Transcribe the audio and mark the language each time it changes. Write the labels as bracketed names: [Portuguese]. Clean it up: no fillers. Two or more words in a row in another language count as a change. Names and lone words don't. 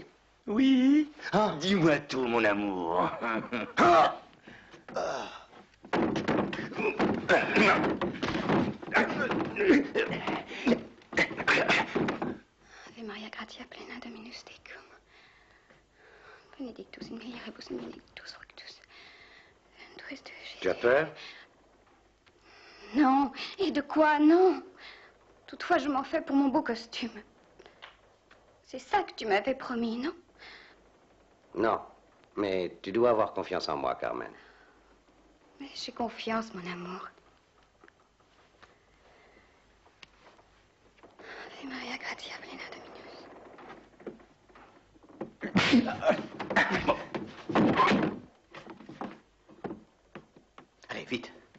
[French] Oui. Dis-moi tout, mon amour. [Latin] Ave Maria gratia plena Dominus tecum. Benedictus in mulieribus in benedictus fructus. Ventris de Jésus. [French] Tu as peur? Non. Et de quoi? Non. Toutefois, je m'en fais pour mon beau costume. C'est ça que tu m'avais promis, non? Non. Mais tu dois avoir confiance en moi, Carmen. Mais j'ai confiance, mon amour. [Latin] Ave Maria gratia plena Dominus. [French] Allez, vite.